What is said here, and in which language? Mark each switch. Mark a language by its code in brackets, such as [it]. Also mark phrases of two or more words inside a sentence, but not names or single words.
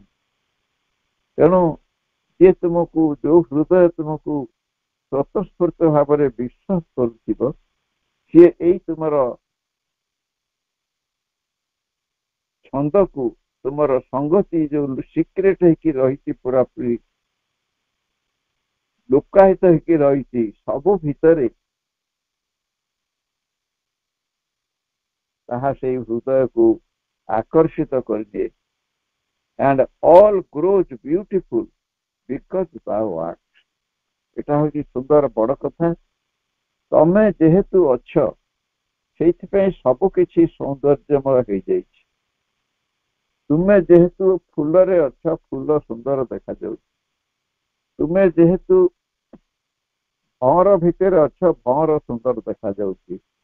[or] ତେଣୁ ଯିଏ ତୁମକୁ, ଯୋଉ ହୃଦୟ ତୁମକୁ ସ୍ୱତଃସ୍ଫୂର୍ତ୍ତ ଭାବରେ ବିଶ୍ୱାସ କରୁଥିବ, ସିଏ ଏଇ ତୁମର ଛନ୍ଦକୁ, ତୁମର ସଂଗତି ଯୋଉ ସିକ୍ରେଟ ହେଇକି ରହିଛି, ପୁରାପୁରି ଲୁକାୟିତ ହେଇକି ରହିଛି, ସବୁ ଭିତରେ ତାହା ସେଇ ହୃଦୟକୁ ଆକର୍ଷିତ କରିଦିଏ। [en] and all grows beautiful because thou art। [or] ଏଟା ହଉଛି ସୁନ୍ଦର ବଡ କଥା। ତମେ ଯେହେତୁ ଅଛ, ସେଇଥିପାଇଁ ସବୁ କିଛି ସୌନ୍ଦର୍ଯ୍ୟମୟ ହେଇଯାଇଛି। ତୁମେ ଯେହେତୁ ଫୁଲରେ ଅଛ, ଫୁଲ ସୁନ୍ଦର ଦେଖାଯାଉଛି। ତୁମେ ଯେହେତୁ ଭଁର ଭିତରେ ଅଛ, ଭଁର ସୁନ୍ଦର ଦେଖାଯାଉଛି।